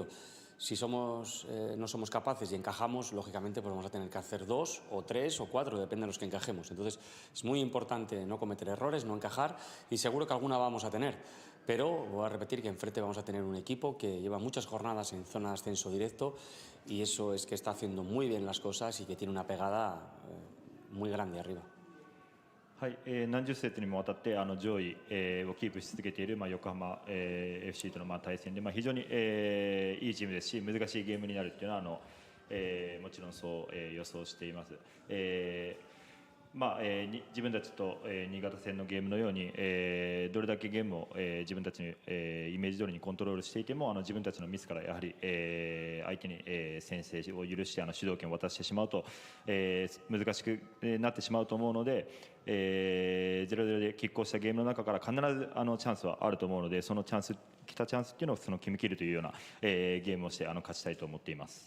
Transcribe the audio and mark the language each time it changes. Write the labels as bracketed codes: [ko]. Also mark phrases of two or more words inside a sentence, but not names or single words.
[es] Si no somos capaces y encajamos, lógicamente pues vamos a tener que hacer 2 o 3 o 4, depende de los que encajemos. Entonces es muy importante no cometer errores, no encajar, y seguro que alguna vamos a tener. Pero voy a repetir que enfrente vamos a tener un equipo que lleva muchas jornadas en zona de ascenso directo, y eso es que está haciendo muy bien las cosas y que tiene una pegada muy grande arriba. [ja] はい、何十節にもわたって上位、をキープし続けている、横浜、FC との、対戦で、非常に、いいチームですし、難しいゲームになるというのはもちろんそう、予想しています。自分たちと、新潟戦のゲームのように、どれだけゲームを、自分たちの、イメージ通りにコントロールしていても自分たちのミスからやはり、相手に、先制を許して主導権を渡してしまうと、難しくなってしまうと思うので、0-0で拮抗したゲームの中から必ずチャンスはあると思うので、そのチャンス来たチャンスっていうのを決めきるというような、ゲームをして勝ちたいと思っています。